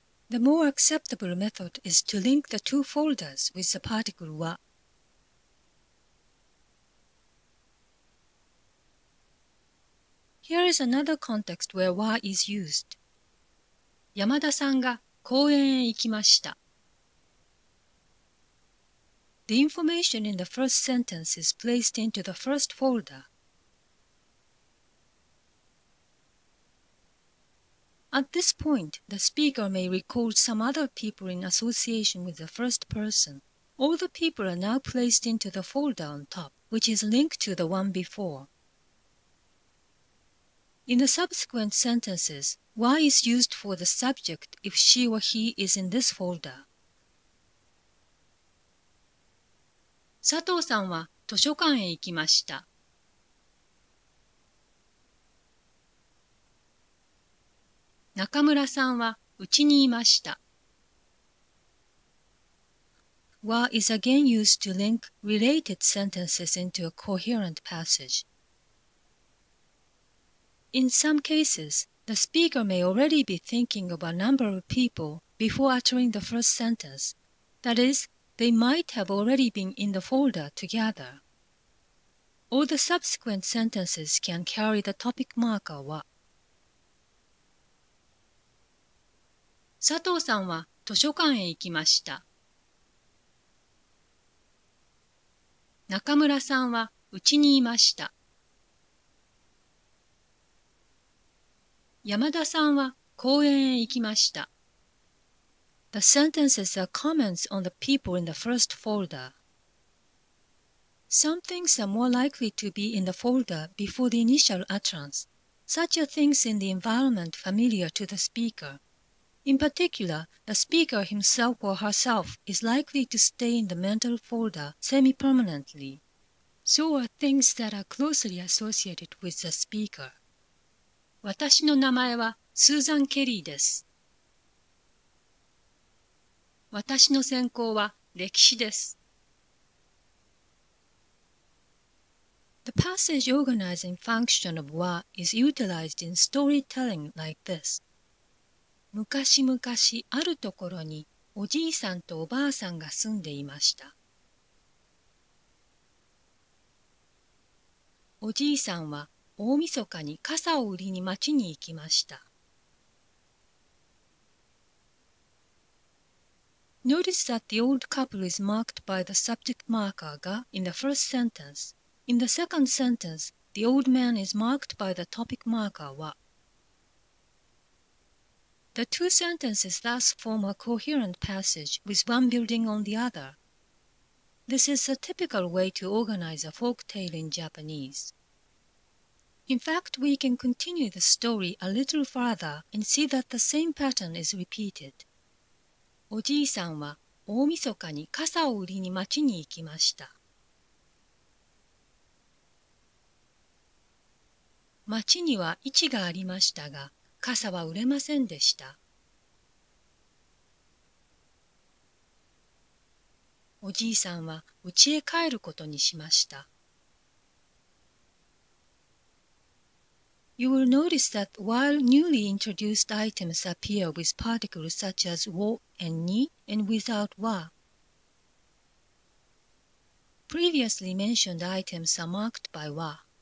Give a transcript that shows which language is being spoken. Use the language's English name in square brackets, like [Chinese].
[English] The more acceptable method is to link the two folders with the particle wa. Here is another context where wa is used. [Japanese] 山田さんが公園へ行きました。 [English] The information in the first sentence is placed into the first folder. At this point, the speaker may recall some other people in association with the first person. All the people are now placed into the folder on top, which is linked to the one before. In the subsequent sentences, wa is used for the subject if she or he is in this folder. [Japanese] 佐藤さんは図書館へ行きました。中村さんは家にいました。 [English] wa is again used to link related sentences into a coherent passage. In some cases, the speaker may already be thinking of a number of people before uttering the first sentence. That is, they might have already been in the folder together. All the subsequent sentences can carry the topic marker wa. [Japanese] 佐藤さんは図書館へ行きました。中村さんは家にいました。山田さんは公園へ行きました。 [English] The sentences are comments on the people in the first folder. Some things are more likely to be in the folder before the initial utterance. Such are things in the environment familiar to the speaker. In particular, the speaker himself or herself is likely to stay in the mental folder semi-permanently. So are things that are closely associated with the speaker. [Japanese] 私の名前はスーザン・ケリーです。私の専攻は歴史です。 [English] The passage organizing function of wa is utilized in storytelling like this. [Japanese] 昔々あるところにおじいさんとおばあさんが住んでいました。おじいさんは大晦日に傘を売りに町に行きました。 [English] Notice that the old couple is marked by the subject marker が in the first sentence. In the second sentence, the old man is marked by the topic marker は。 The two sentences thus form a coherent passage with one building on the other. This is a typical way to organize a folk tale in Japanese. In fact, we can continue the story a little further and see that the same pattern is repeated. [Japanese] おじいさんは大晦日に傘を売りに町に行きました。町には市がありましたが、傘は売れませんでした。おじいさんは家へ帰ることにしました。 [English] You will notice that while newly introduced items appear with particles such as wo and ni and without wa, previously mentioned items are marked by wa.